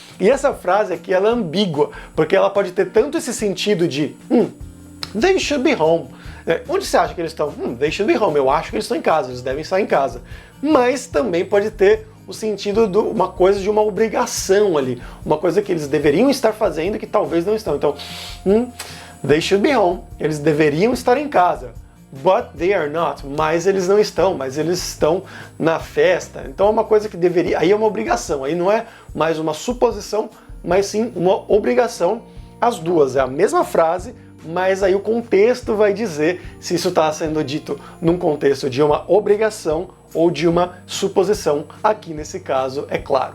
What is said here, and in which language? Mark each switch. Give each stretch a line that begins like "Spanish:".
Portuguese: E essa frase aqui ela é ambígua, porque ela pode ter tanto esse sentido de
English: they should be home.
Portuguese: Onde você acha que eles estão?
English: They should be home.
Portuguese: Eu acho que eles estão em casa, eles devem estar em casa. Mas também pode ter o sentido de uma coisa de uma obrigação ali, uma coisa que eles deveriam estar fazendo e que talvez não estão. Então,
English: they should be home.
Portuguese: Eles deveriam estar em casa.
English: But they are not.
Portuguese: Mas eles não estão, mas eles estão na festa. Então é uma coisa que deveria... Aí é uma obrigação, aí não é mais uma suposição, mas sim uma obrigação. As duas, é a mesma frase, mas aí o contexto vai dizer se isso está sendo dito num contexto de uma obrigação ou de uma suposição, aqui nesse caso, é claro.